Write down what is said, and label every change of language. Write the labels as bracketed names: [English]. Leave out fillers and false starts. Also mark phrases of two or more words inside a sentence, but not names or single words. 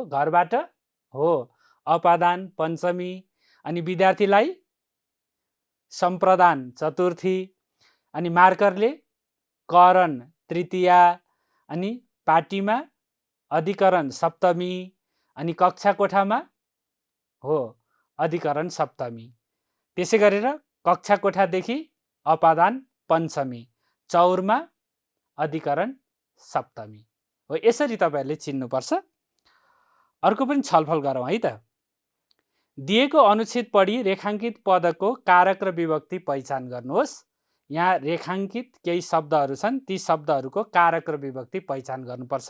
[Nepali] घरबाट, हो, अपादान पञ्चमी अनि विद्यार्थीलाई सम्प्रदान चतुर्थी अनि मार्करले करण तृतीया अनि पार्टीमा अधिकरण सप्तमी अनि कक्षा कोठामा, हो, अधिकरण सप्तमी। त्यसै गरेर कक्षा कोठादेखि अपादान पञ्चमी, चौरमा अधिकरण सप्तमी हो। यसरी तपाईँहरूले चिन्नुपर्छ। अर्को पनि छलफल गरौँ है त। दिएको अनुच्छेद पढी रेखाङ्कित पदको कारक र विभक्ति पहिचान गर्नुहोस्। यहाँ रेखाङ्कित केही शब्दहरू छन्, ती शब्दहरूको कारक र विभक्ति पहिचान गर्नुपर्छ।